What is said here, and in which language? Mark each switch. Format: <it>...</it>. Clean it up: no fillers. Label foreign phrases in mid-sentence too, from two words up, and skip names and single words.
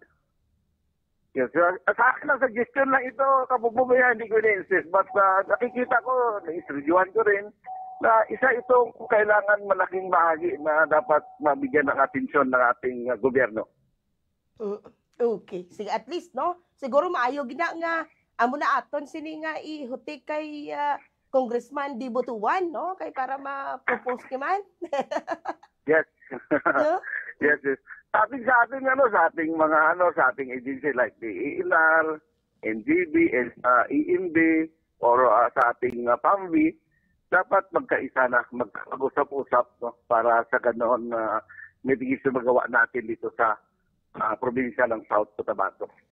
<tl>Yes, sa akin ang suggestion lang ito, kabububayan, hindi ko na-insist. But nakikita ko, na-instrudyuhan ko rin, na isa itong kailangan malaking bahagi na dapat mabigyan ng atensyon ng ating gobyerno. Okay. Sige, at least, no?</tl> <hil>Siguro maayo gina nga, amo na aton sini nga ihutik kay Congressman Di Butuan, no? Kay para ma-propose ki man. Yes. No?</hil> <tl>Yes. Sa ating mga agency like the ENR, NGB, EMB, or sa ating PAMV, dapat magkaisa na, magkag-usap-usap, no? Para sa ganoon may tigis magawa natin dito sa probinsya ng South Cotabato.</tl>